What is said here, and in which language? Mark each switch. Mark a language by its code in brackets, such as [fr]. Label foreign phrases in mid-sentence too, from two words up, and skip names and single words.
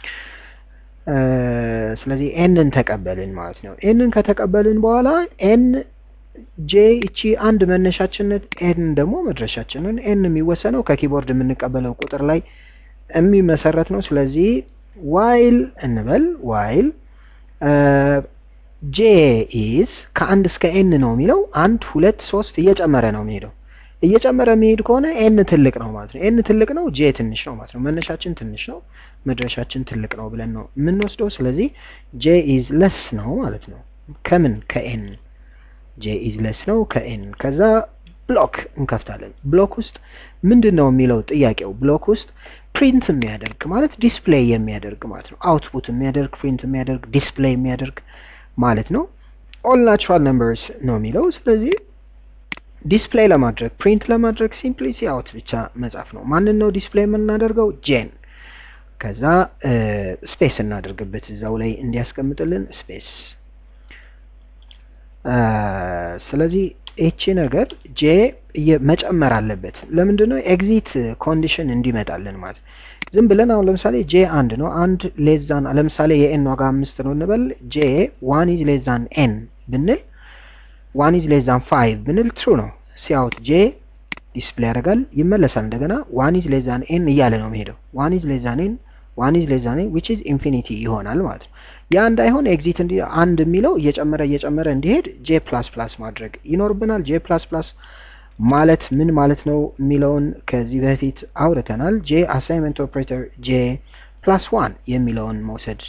[am] ስለዚህ nን ተቀበልን ማለት ነው። nን ከተቀበልን በኋላ n j እቺ አንድ መነሻችን n ደግሞ መድረሻችንን n የሚወሰነው ከኪቦርድ የምንቀበለው ቁጥር ላይ የሚመሰረት ነው። ስለዚህ while እንበል while [en] j is [am] ከ1 እስከ n ነው የሚለው 1 2 3 እየጨመረ ነው የሚሄደው። እየጨመረ የሚሄድ ከሆነ n ትልቅ ነው ማለት ነው። n ትልቅ ነው j ትንሽ ነው ማለት ነው። መነሻችን ትንሽ ነው መድረሻችን ትልቅ ነው ብለን ነው የምንወስደው። ስለዚህ [en] j is less [am] ነው ማለት ነው። ከምን ከn [en] j is less [am] ነው ከn። ከዛ ብሎክ እንከፍታለን። ብሎክ ውስጥ ምንድነው የሚለው ጥያቄው? ብሎክ ውስጥ ፕሪንት የሚያደርግ ማለት ዲስፕሌይ የሚያደርግ ማለት ነው። አውትፑት የሚያደርግ ፕሪንት የሚያደርግ ዲስፕሌይ የሚያደርግ ማለት ነው። [en] all natural numbers [am] ነው የሚለው። ስለዚህ ዲስፕሌይ ለማድረግ ፕሪንት ለማድረግ ሲምፕሊ cout ብቻ መጻፍ ነው። ማንን ነው ዲስፕሌይ የምናደርገው? ጄን። ከዛ ስፔስ እናደርግበት እዛው ላይ እንዲያስቀምጥልን ስፔስ። ስለዚህ እቺ ነገር ጄ መጨመር አለበት። ለምንድነው [en] exit condition [am] እንዲመጣልን ማለት ዝም ብለን አሁን ለምሳሌ ጄ 1 ነው አንድ ሌዛን ለምሳሌ የኤን ዋጋ 5 ነው እንበል ጄ [en] 1 is less than n [am] ብንል [en] 1 is less than 5 [am] ብንል true ነው። ሲያውት ጄ ዲስፕሌይ ያደርጋል ይመለሳል እንደገና [en] 1 is less than n [am] እያለ ነው የሚሄደው [en] 1 is less than n 1 is less than n which is infinity [am] ይሆናል ማለት ነው። ያ እንዳይሆን ኤግዚት እንዲ አንድ የሚለው እየጨመረ እንዲሄድ ጄ++ ማድረግ ይኖርብናል። ጄ++ ማለት ምን ማለት ነው የሚለውን ከዚህ በፊት አውርተናል። ጄ [en] assignment operator [am] ጄ+1 የሚለውን መውሰድ